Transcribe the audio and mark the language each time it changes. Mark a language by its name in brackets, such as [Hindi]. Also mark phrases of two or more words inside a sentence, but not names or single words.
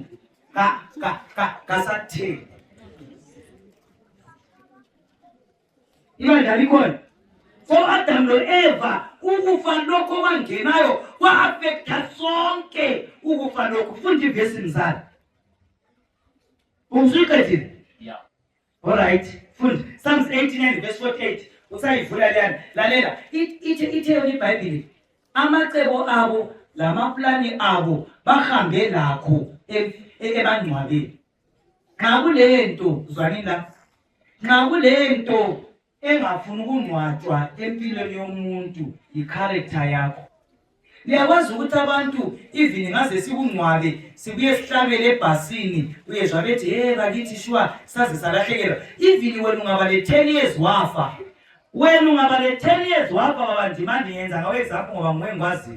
[North Ndebele] Kasatheni. Imali alikhona. So Adam lo Eva ukufa lokho kwangenayo kwa-affecta sonke ukufa lokho. Funda ivesi mzali. Ungisuqedile? [English] Yeah. All right. Funda. Psalms 89 verse 48. [North Ndebele] Usayivula leyana. Lalela. Ithe yona iBhayibheli. Amacebo abo lamaplani abo bahambe lakho ebangcwabeni. Nxa kulento zwanini la. Nxa kulento engafuni ukungcwatshwa empilweni yomuntu i-character yakho. Liyakwazi ukuthi abantu even ngaze sikungcwabe sibuye sihlabele ebhasini uyezwa bethi bakithi shwa saze salahlekelwa. Even wena ungaba le 10 years wafa. Wena ungaba le 10 years wafa baba Ndimande yenza ngawe example ngoba nguwe ngikwaziyo.